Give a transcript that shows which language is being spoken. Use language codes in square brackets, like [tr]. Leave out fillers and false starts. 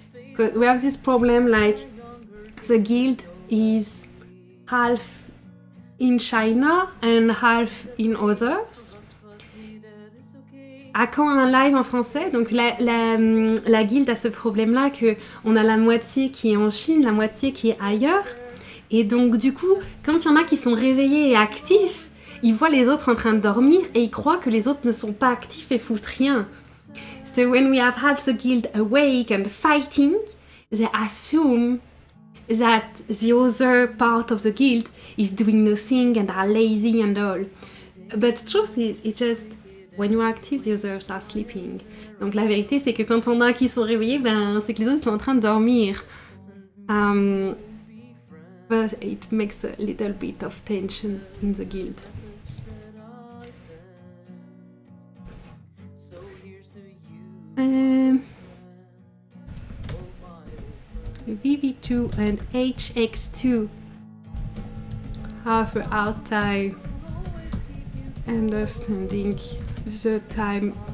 [en] Because we have this problem, like the guild is half in China and half in others. [fr] À quand un live en français? Donc la guilde a ce problème-là que on a la moitié qui est en Chine, la moitié qui est ailleurs. Et donc du coup, quand il y en a qui sont réveillés et actifs, ils voient les autres en train de dormir et ils croient que les autres ne sont pas actifs et foutent rien. [en] So when we have half the guild awake and fighting, they assume that the other part of the guild is doing nothing and are lazy and all. But the truth is, it's just when you are active, the others are sleeping. [fr] Donc la vérité, c'est que quand on a qui sont réveillés, ben c'est que les autres sont en train de dormir. [en] But it makes a little bit of tension in the guild. VV2 and HX2 have a hard time understanding the time